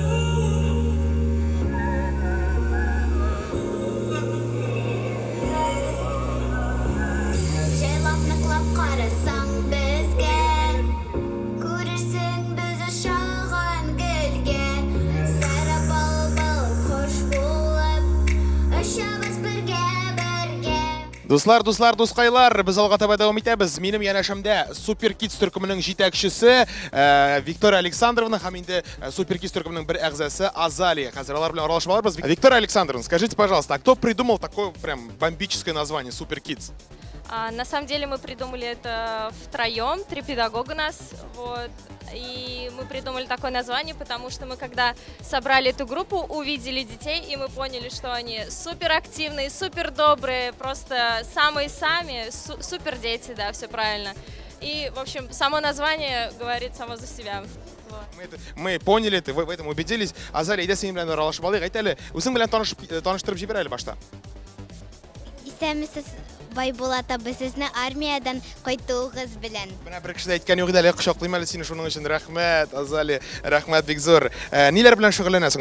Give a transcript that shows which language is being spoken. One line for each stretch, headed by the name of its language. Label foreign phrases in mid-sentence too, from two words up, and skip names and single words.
Tatar: Җайлап ныклап карасаң безгә, күрерсең без ашаган гөлгә, сары бал кош булып, очабыз бергә. Дуслар, дускайлар, без алга таба дәвам итәбез. Минем янәшәмдә Супер Kids төркеменең җитәкчесе Виктория Александровна һәм инде Супер Kids төркеменең бер әгъзасы Азалия. Хәзер алар белән аралашмаларбыз.
Russian: Виктория Александровна, скажите, пожалуйста, а кто придумал такое прям бомбическое название Супер Kids? На самом деле мы придумали это втроем, 3 педагога нас, вот, и мы придумали такое название, потому что мы когда собрали эту группу, увидели детей, и мы поняли, что они супер активные, супер добрые, просто самые-сами, супер дети, да, все правильно. И, в общем, само название говорит само за себя. Мы поняли, вы в этом убедились.
Tatar: Азалия, әйдә синең белән аралашып алыйк. Әйт әле, үзең белән таныштырып җибәр әле башта. Исәмсез Байбулат абый, сезне армиядан кайтуыгыз белән. Менә бер кеше дә әйткән юк иде әле, кочаклыйм әле сине шуның өчен. Рәхмәт, Азалия, рәхмәт бик зур. Ниләр белән шөгыльләнәсең?